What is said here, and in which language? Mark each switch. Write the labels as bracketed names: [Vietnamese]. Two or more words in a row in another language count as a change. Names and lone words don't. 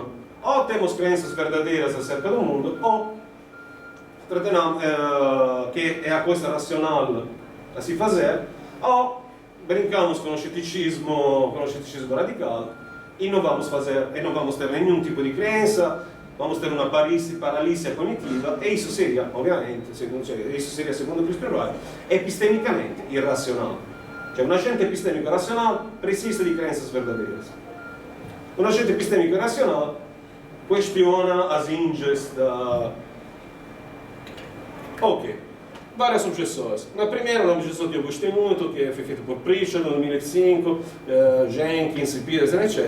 [Portuguese] Ou temos crenças verdadeiras acerca do mundo, ou tratamos que é a coisa racional a se fazer, ou brincamos com o ceticismo radical e não vamos ter nenhum tipo de crença, vamos ter uma paralisia cognitiva, e isso seria, ovviamente, segundo Christian Wright, epistemicamente irracional. [Italian] Cioè, un agente epistemico razionale precisa di [Portuguese] crenças verdadeiras. [Italian] Un agente epistemico irracional [Portuguese] questiona as inges da... Ok, várias objeções. Na primeira, uma objeção que eu gostei muito, que foi feita por Pritchard em 2005, Jenkins, Peterson, etc.